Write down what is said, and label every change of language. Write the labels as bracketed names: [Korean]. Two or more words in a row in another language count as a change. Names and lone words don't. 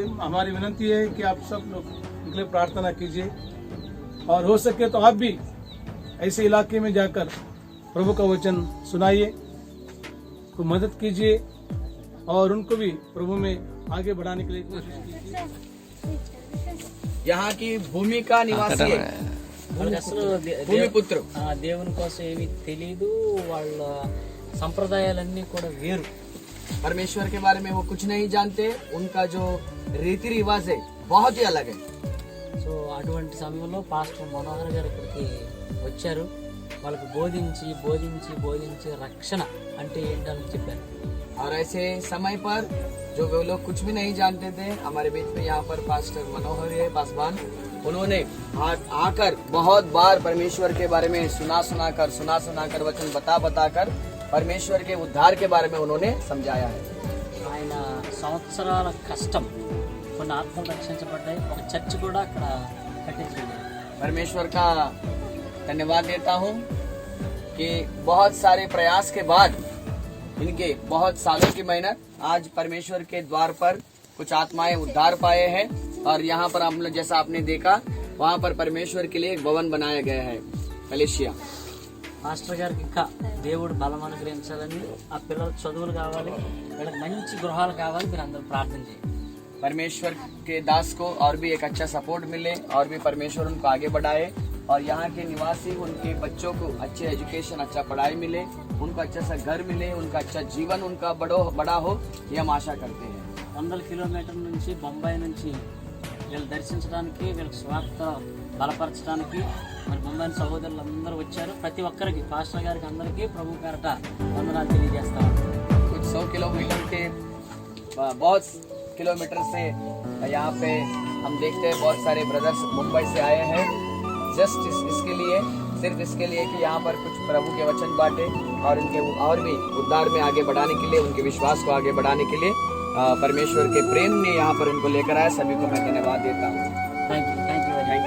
[Hindi] हमारी विनती है कि आप सब लोग इनके लिए प्रार्थना कीजिए और हो सके तो आप भी ऐसे इलाके में जाकर प्रभु का वचन सुनाइए, को मदद कीजिए और उनको भी प्रभु में आगे बढ़ाने के लिए कोशिश कीजिए। यहाँ की भूमि का निवासी है, [Telugu] భూమిపుత్రుడు. దేవుని కోసం ఏమీ తెలీదు, వాళ్ళ సంప్రదాయాలన్నీ కూడా వేరు. [Hindi] परमेश्वर के बारे में वो कुछ नहीं जानते, उनका जो रीति रिवाज है बहुत ही अलग है. [Telugu] సో అటువంటి సమయంలో పాస్టర్ మనోహర్ గారు ఇక్కడికి వచ్చారు. వాళ్ళకి బోధించి బోధించి బోధించి రక్షణ అంటే ఏంటని చెప్పారు. [Hindi] और ऐसे समय पर जो वो लोग कुछ भी नहीं जानते थे, हमारे बीच में यहाँ पर पास्टर मनोहर है पासवान, उन्होंने आकर बहुत बार परमेश्वर के बारे में सुना कर वचन बता कर परमेश्वर के उद्धार के बारे में उन्होंने समझाया है. [Telugu] ఆయన సంవత్సరాల కష్టం, కొన్ని ఆత్మలు రక్షించబడ్డాయి. ఒక చర్చ్ కూడా అక్కడ కట్టించింది. [Hindi] परमेश्वर का धन्यवाद देता हूँ कि बहुत सारे प्रयास के बाद, इनके बहुत सालों की मेहनत, आज परमेश्वर के द्वार पर कुछ आत्माएं उद्धार पाए हैं. और यहाँ पर हम लोग जैसा आपने देखा, वहाँ पर परमेश्वर के लिए एक भवन बनाया गया है, मलेशिया. [Telugu] మాస్టర్ గారికి ఇంకా దేవుడు బలం అనుగ్రహించాలని, ఆ పిల్లలకు చదువులు కావాలి, వీళ్ళకి మంచి గృహాలు కావాలి, మీరు అందరూ ప్రార్థన చేయండి. [Hindi] परमेश्वर के दास को और भी एक अच्छा सपोर्ट मिले और भी परमेश्वर उनको आगे बढ़ाए और यहाँ के निवासी उनके बच्चों को अच्छे एजुकेशन, अच्छा पढ़ाई मिले, उनको अच्छा सा घर मिले, उनका अच्छा जीवन उनका बड़ा हो, ये हम आशा करते हैं. [Telugu] 100 కిలోమీటర్ల నుంచి బొంబాయి నుంచి వీళ్ళు దర్శించడానికి, వీళ్ళకి స్వార్థ బలపరచడానికి మరి బొంబాయి సహోదరులు అందరూ వచ్చారు. ప్రతి ఒక్కరికి, పాస్టర్ గారికి అందరికీ ప్రభు పేరట వందనాలు తెలియజేస్తాం. [Hindi] कुछ 100 किलोमीटर के बहुत किलोमीटर से यहाँ पे हम देखते हैं बहुत सारे ब्रदर्स मुंबई से आए हैं, जस्ट इसके लिए, सिर्फ इसके लिए कि यहाँ पर कुछ प्रभु के वचन बांटे और इनके और भी उद्धार में आगे बढ़ाने के लिए, उनके विश्वास को आगे बढ़ाने के लिए परमेश्वर के प्रेम ने यहाँ पर उनको लेकर आया. सभी को मैं धन्यवाद देता हूँ. [English] Thank you